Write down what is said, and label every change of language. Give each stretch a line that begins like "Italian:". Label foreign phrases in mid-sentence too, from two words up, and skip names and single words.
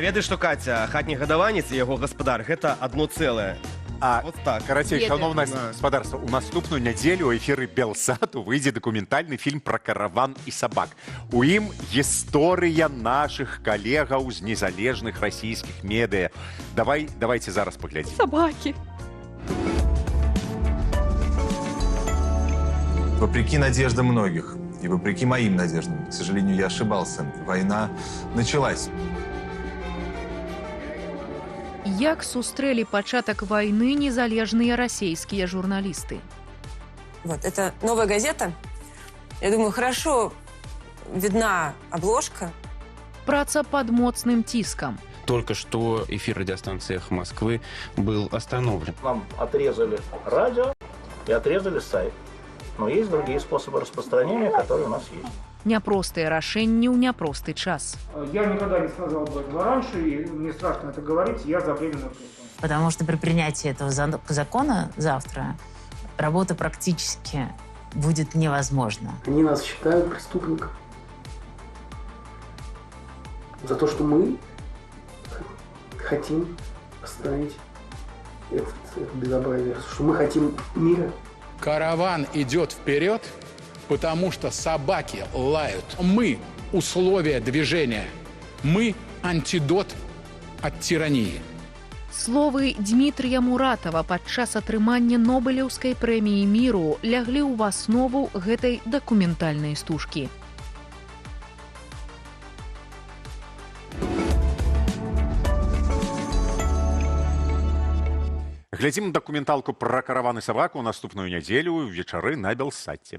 Belarusian: А ведаеш што, Каця, хатні гадаванец і яго гаспадар — гэта адно цэлае.
Russian: Вот так.
Belarusian: Карацей, шановнае гаспадарства, у наступную нядзелю ў эфіры Белсату выйдзе дакументальны фільм пра караван і сабак. У ім гісторыя нашых калегаў з незалежных расійскіх медыа. Давайте зараз паглядзім.
Russian: Собаки. Вопреки надеждам многих и вопреки моим надеждам, к сожалению, я ошибался. Война началась.
Belarusian: Як сустрэлі пачатак войны незалежныя расійскія журналисты?
Russian: Вот, это новая газета. Я думаю, хорошо видна обложка.
Belarusian: Праца под моцным тиском.
Russian: Только что эфир радиостанции «Эхо Москвы» был остановлен. Нам отрезали радио и отрезали сайт. Но есть другие способы распространения, которые у нас есть.
Belarusian: Няпростыя рашэнні ў няпросты час.
Russian: Я никогда не сказал бы этого раньше, и мне страшно это говорить, я за временную пресу. Потому что при принятии этого закона завтра работа практически будет невозможна. Они нас считают преступником. За то, что мы хотим остановить это безобразие, что мы хотим мира. Караван идет вперед, потому что собаки лают. Мы – условия движения. Мы – антидот от тирании.
Belarusian: Словы Дмітрія Муратава падчас атрымання Нобелеўскай прэміі міру ляглі ў аснову гэтай дакументальнай стужкі. Глядзім дакументалку пра караван і сабаку ў наступную нядзелю вечары на Белсаце.